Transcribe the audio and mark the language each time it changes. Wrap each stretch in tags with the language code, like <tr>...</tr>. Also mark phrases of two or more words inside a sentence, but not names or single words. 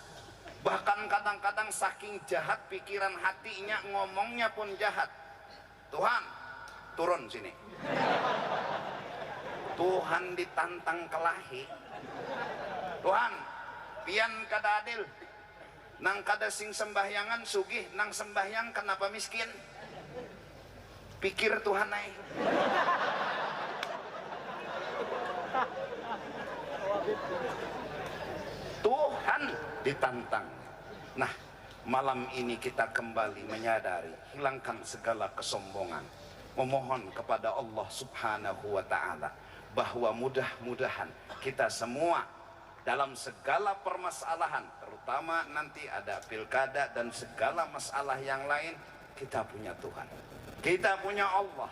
<id>Bahkan kadang-kadang saking jahat pikiran hatinya, ngomongnya pun jahat. Tuhan, turun sini. Tuhan ditantang kelahi.</id> <bjn>Tuhan, pian kada adil. Nang kada sing sembahyangan sugih, nang sembahyang kenapa miskin?</bjn> <id>Pikir Tuhan naik. Tuhan ditantang. Nah, malam ini kita kembali menyadari, hilangkan segala kesombongan, memohon kepada Allah</id> <ar>سبحانه وتعالى</ar> <id>bahwa mudah-mudahan kita semua dalam segala permasalahan, terutama nanti ada pilkada dan segala masalah yang lain, kita punya Tuhan, kita punya Allah.</id>